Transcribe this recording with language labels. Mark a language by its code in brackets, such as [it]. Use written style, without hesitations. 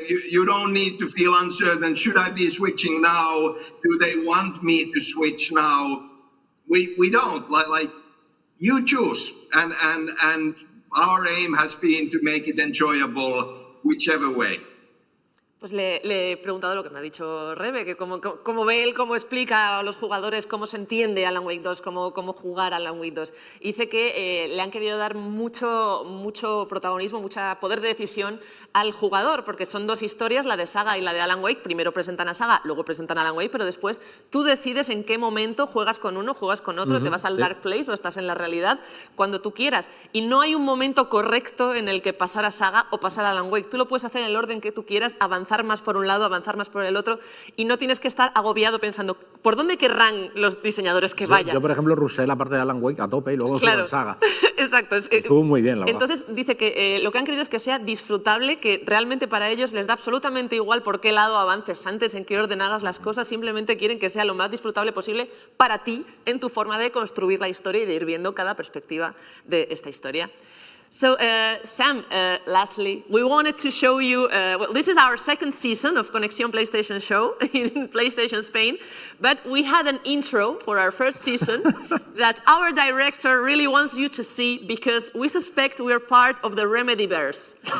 [en] You don't need to feel uncertain. Should I be switching now? Do they want me to switch now? We don't. Like you choose, and our aim has been to make it enjoyable whichever way. [es] Pues le he preguntado lo que me ha dicho Rebe, que cómo ve él, cómo explica a los jugadores cómo se entiende Alan Wake 2, cómo jugar Alan Wake 2. Dice que le han querido dar mucho protagonismo, mucho poder de decisión al jugador, porque son dos historias, la de Saga y la de Alan Wake. Primero presentan a Saga, luego presentan a Alan Wake, pero después tú decides en qué momento juegas con uno, juegas con otro, te vas al Dark Place o estás en la realidad cuando tú quieras. Y no hay un momento correcto en el que pasar a Saga o pasar a Alan Wake. Tú lo puedes hacer en el orden que tú quieras, avanzar más por un lado, avanzar más por el otro, y no tienes que estar agobiado pensando ¿por dónde querrán los diseñadores que vayan? Yo, por ejemplo, rusé la parte de Alan Wake a tope y luego fui con Saga. Exacto. Estuvo muy bien, la verdad. Entonces dice que lo que han querido es que sea disfrutable, que realmente para ellos les da absolutamente igual por qué lado avances antes, en qué orden hagas las cosas, simplemente quieren que sea lo más disfrutable posible para ti en tu forma de construir la historia y de ir viendo cada perspectiva de esta historia. [en] So, Sam, lastly, we wanted to show you, well, this is our second season of Conexión PlayStation show in PlayStation Spain, but we had an intro for our first season that our director really wants you to see because we suspect we are part of the Remedyverse.